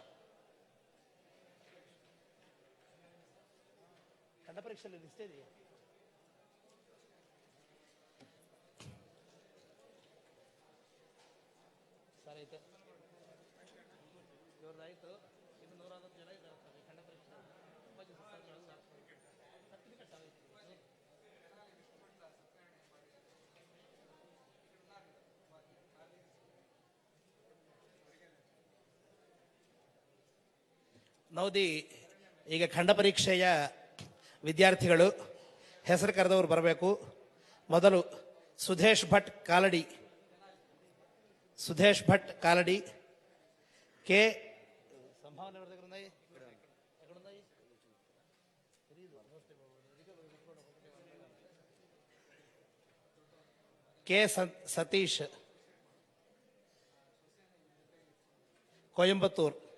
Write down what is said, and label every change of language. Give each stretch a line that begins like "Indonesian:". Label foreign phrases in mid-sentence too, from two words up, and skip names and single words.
Telugu: ఖండ పరీక్షలు ఇస్తేది సరే అయితే ಇವರದಾಯಿತು.
Kannada: ಇನ್ನು 110 ಜನ ಇದ್ದಾರೆ ಖಂಡ ಪರೀಕ್ಷೆ. ನೌದಿ ಈಗ ಖಂಡ ಪರೀಕ್ಷೆಯ ವಿದ್ಯಾರ್ಥಿಗಳು ಹೆಸರು ಕರೆದವರು ಬರಬೇಕು. ಮೊದಲು ಸುಧೇಶ್ ಭಟ್ ಕಾಲಡಿ,
Telugu: సుధేష్ భట్ కాలడి, కే సంభావన ఎవరి దగ్గర ఉన్నాయి? ఎక్కడున్నాయి? కే సతీష్, కోయంబత్తూర్.